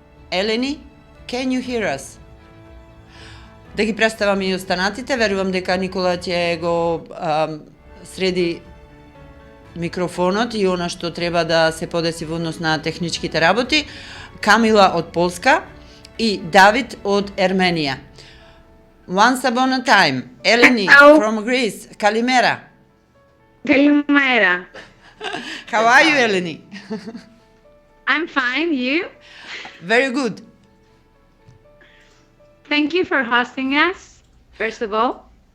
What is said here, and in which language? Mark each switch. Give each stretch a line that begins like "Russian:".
English: Елени, can you hear us?
Macedonian: Да ги представам и останатите, верувам дека Никола ќе го среди микрофонот и она што треба да се подеси во однос на техничките работи. Камила од Полска и Давид од Ерменија.
English: Once upon a time, Eleni from Greece.
Greek: Kalimera. Kalimera.
English: How are you, Eleni? I'm fine, you? Very good. Thank you for hosting us, first of all.